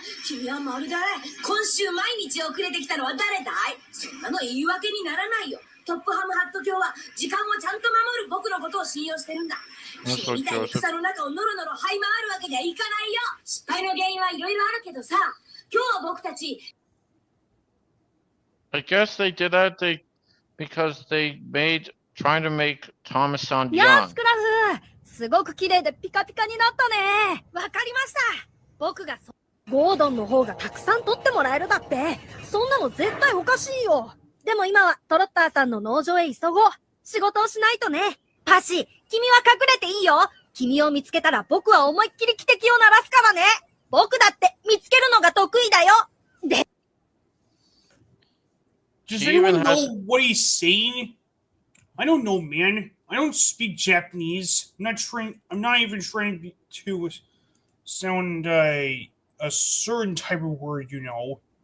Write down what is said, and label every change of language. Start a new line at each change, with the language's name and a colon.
Japanese: 君はまるで今週毎日遅れてきたのは誰だい？そんなの言い訳にならないよ。トップハムハット卿は時間をちゃんと守る僕のことを信用してるんだ。君みたいに草の中をノロノロ這い回るわけにはいかないよ。失敗の原因はいろいろあるけどさ、今日は僕たち。
English: I guess they did that because they trying to make Thomas sound
Japanese: やあ、
English: young.
Japanese: スクラフ。すごく綺麗でピカピカになったね。わかりました。僕がゴードンの方がたくさん取ってもらえるだって。そんなの絶対おかしいよ。でも今はトロッターさんの農場へ急ごう。仕事をしないとね。パシ、君は隠れていいよ。君を見つけたら僕は思いっきり汽笛を鳴らすからね。僕だって見つけるのが得意だよ。で
English: Does anyone know what he's saying? I don't know, man. I don't speak Japanese. I'm not even trying to sound a certain type of word, you know.